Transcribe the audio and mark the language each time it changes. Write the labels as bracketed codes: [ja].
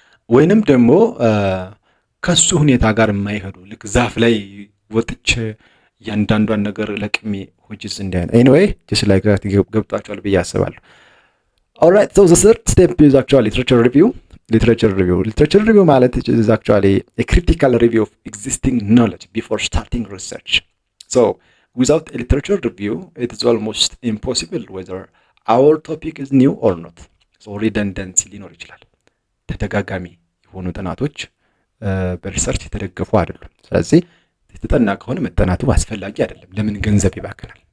[am] ወይንም ደግሞ ከሱ ሁኔታ ጋር የማይሄዱ ልክ ዛፍ ላይ ወጥቼ እያንዳንዷን ነገር ለቅሜ [en] which is [am] እንዲህ አይነት [en] anyway just like that [am] ገብጣችኋል ብዬ አስባለሁ። [en] Alright, so the third step is actually literature review. Literature review [am] ማለት [en] is actually a critical review of existing knowledge before starting research. So without a literature review, it is almost impossible whether our topic is new or not. So redundancy [am] ሊኖር ይችላል። ተደጋጋሚ የሆኑ ጥናቶች በሪሰርች የተደገፉ አይደሉም። ስለዚህ የተጠና ከሆነ መጠናቱ አስፈላጊ አይደለም። ለምን ገንዘብ ይባክናል?